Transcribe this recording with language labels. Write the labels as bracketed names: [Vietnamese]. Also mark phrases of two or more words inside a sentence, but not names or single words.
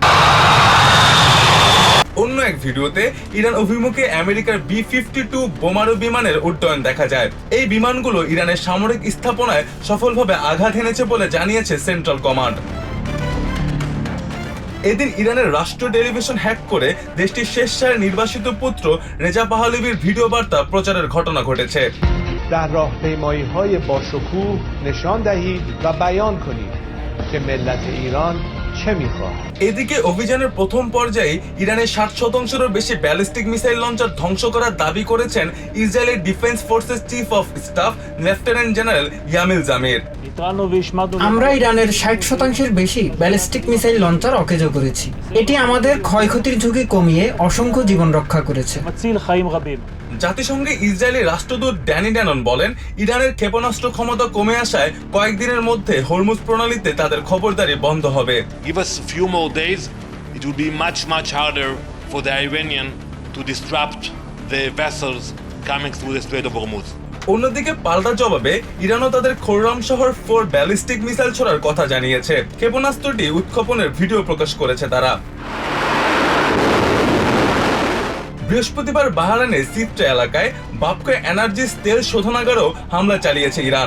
[Bangla] অন্য এক ভিডিওতে ইরান অভিমুখে আমেরিকার B-52 বোমারু বিমানের উড্ডয়ন দেখা যায়। এই বিমানগুলো ইরানের সামরিক স্থাপনায় সফলভাবে আঘাত হেনেছে বলে জানিয়েছে সেন্ট্রাল কমান্ড। এদিন ইরানের রাষ্ট্র টেলিভিশন হ্যাক করে দেশটির শেষ সারির নির্বাসিত পুত্র রেজা পাহলেভির ভিডিও বার্তা প্রচারের ঘটনা ঘটেছে। [Persian] در راهپیمایی‌های باشکوه نشان دهید و بیان کنید که ملت ایران چه می‌خواهد। [Bangla] এদিকে অভিযানের প্রথম পর্যায়ে ইরানের ৬০%-এরও বেশি [English] ballistic missile launcher [Bangla] ধ্বংস করার দাবি করেছেন ইসরায়েলের [English] Defense Forces Chief of Staff Lieutenant General [Bangla] ইয়ামিল জামির। আমরা ইরানের ৬০%-এর বেশি [English] ballistic missile launcher [Bangla] অকেজো করেছি। এটি আমাদের ক্ষয়ক্ষতির ঝুঁকি কমিয়ে অসংখ্য জীবন রক্ষা করেছে। জাতিসংঘে ইসরায়েলি রাষ্ট্রদূত ড্যানি ড্যানন বলেন, ইরানের ক্ষেপণাস্ত্র ক্ষমতা কমে আসায় কয়েকদিনের মধ্যে হরমুজ প্রণালীতে তাদের খবরদারি বন্ধ হবে। [English] Give us a few more days, it will be much harder for the Iranian to disrupt the vessels coming through the Strait of Hormuz. [Bangla] অন্যদিকে পাল্টা জবাবে ইরানও তাদের খোররাম শহর 4 [English] ballistic missile [Bangla] ছোড়ার কথা জানিয়েছে। ক্ষেপণাস্ত্রটি উৎক্ষেপণের ভিডিও প্রকাশ করেছে তারা। বৃহস্পতিবার বাহরাইনের সিত্রা এলাকায় বাপকো এনার্জিস তেল শোধনাগারেও হামলা চালিয়েছে ইরান।